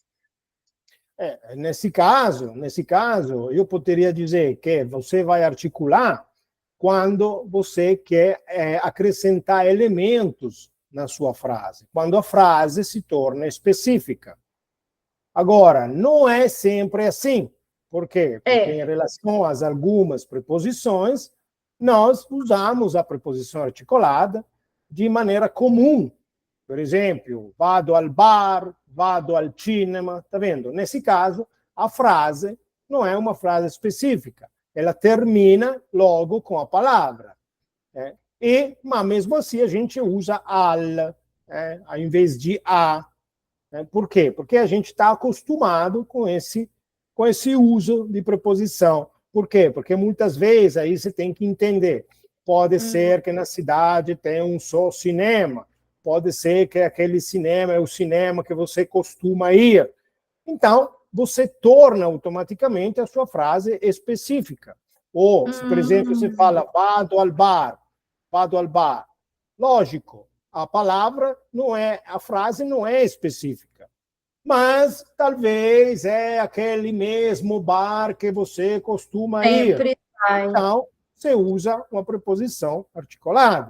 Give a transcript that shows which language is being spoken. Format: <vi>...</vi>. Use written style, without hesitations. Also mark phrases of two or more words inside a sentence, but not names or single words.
<pt>Nesse caso, eu poderia dizer que você vai articular quando você quer acrescentar elementos na sua frase, quando a frase se torna específica. Agora, não é sempre assim. Por quê? Porque em relação a algumas preposições, nós usamos a preposição articulada de maneira comum. Por exemplo,</pt> <it>vado al bar, vado al cinema.</it> <pt>Está vendo? Nesse caso, a frase não é uma frase específica. Ela termina logo com a palavra. Mas mesmo assim, a gente usa al, ao invés de a. Por quê? Porque a gente está acostumado com esse uso de preposição. Por quê? Porque muitas vezes aí você tem que entender. Pode ser que na cidade tenha um só cinema. Pode ser que aquele cinema é o cinema que você costuma ir. Então, você torna automaticamente a sua frase específica. Ou, se, por exemplo, você fala</pt> <it>vado al bar.</it> <pt>Lógico, a frase não é específica. Mas talvez é aquele mesmo bar que você costuma ir. Então, você usa uma preposição articulada.</pt>